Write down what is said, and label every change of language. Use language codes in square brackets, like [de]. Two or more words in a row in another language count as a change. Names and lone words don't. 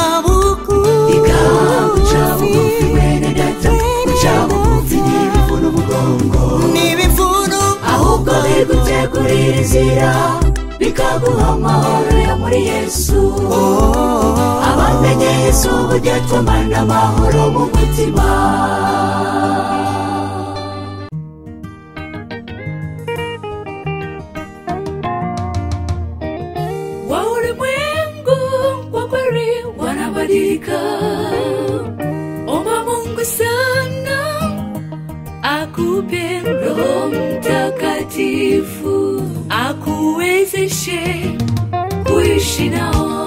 [rw] bugufi mwene data guca bugufi ntibivuna umugongo ahubwo bigutegurira inzira bikaguha amahoro yo muri Yesu abamenye Yesu burya tumana amahoro mu mutima [sw] omba Mungu sana akupe Roho Mtakatifu akuwezeshe kuishi nao